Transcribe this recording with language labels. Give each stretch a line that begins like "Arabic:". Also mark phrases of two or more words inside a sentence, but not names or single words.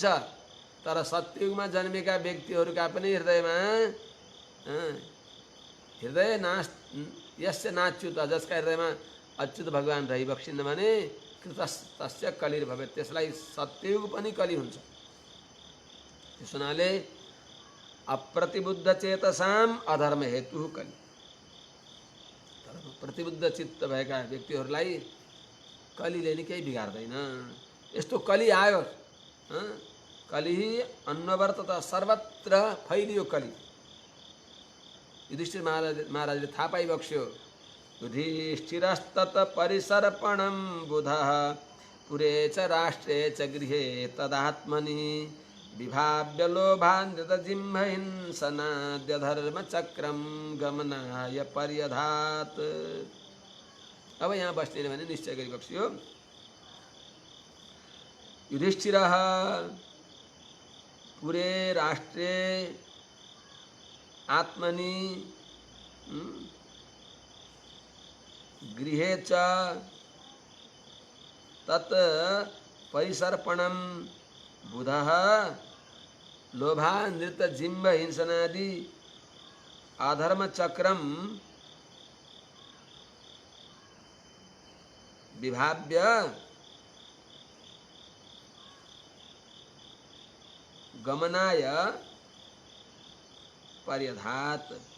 Nepali: तर सत्ययुगमा जन्मेका व्यक्तिहरूका पनि हृदय
Sanskrit: यस्य नाच्युत
Nepali: जसका हृदयमा अच्युत भगवान रहिबक्सिन्न भने
Sanskrit: कृतस्तस्य कलिर्भवेत्
Nepali: त्यसलाई सत्ययुग पनि कलि हुन्छ। त्यस हुनाले
Sanskrit: अप्रतिबुद्ध चेतसाम अधर्म हेतु कलि।
Nepali: तर प्रतिबुद्ध चित्त भएका व्यक्तिहरूलाई कलिले नि केही बिगार्दैन। यस्तो कलि आयो,
Sanskrit: कलि अन्ववर्तत
Nepali: सर्वत्र फैलियो कलि। युधिष्ठिर महाराजले थाहा पाइबक्स्यो
Sanskrit: युधिष्ठिरस्तत परिसर्पणं बुधः पुरे च राष्ट्रे च गृहे तदात्मनि विभाव्य लोभान्वितजिह्वहिंसनाद्य धर्मचक्रं गमनाय पर्यधात्।
Nepali: अब यहाँ बस्दैन भने निश्चय गरी बक्सियो।
Sanskrit: युधिष्ठिर पुरे राष्ट्रे आत्मनि गृहे च तत् परिसर्पणं बुधः लोभानृत जिम्ब हिंसनादि अधर्म चक्रम विभाव्य गमनाय पर्यधात।